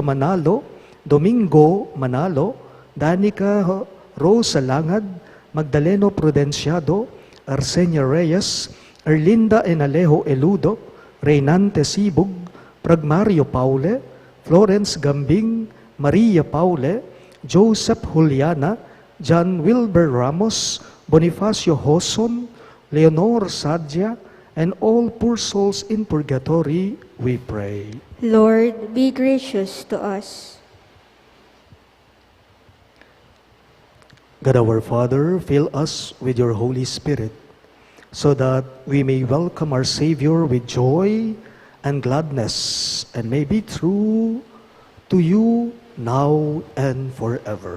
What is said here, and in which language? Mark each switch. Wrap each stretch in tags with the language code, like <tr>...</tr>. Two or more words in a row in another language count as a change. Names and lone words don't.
<en>Manalo, Domingo Manalo, Danica Rosa Langad, Magdaleno Prudenciado, Arsenia Reyes, Erlinda and Alejo Eludo, Reynante Sibug, Pragmario Paule, Florence Gambing, Maria Paule, Joseph Juliana, John Wilber Ramos, Bonifacio Hoson, Leonor Sadja, and all poor souls in purgatory, we pray. Lord, be gracious to us. God our Father, fill us with your Holy Spirit, so that we may welcome our Savior with joy and gladness, and may be true to you now and forever.</en>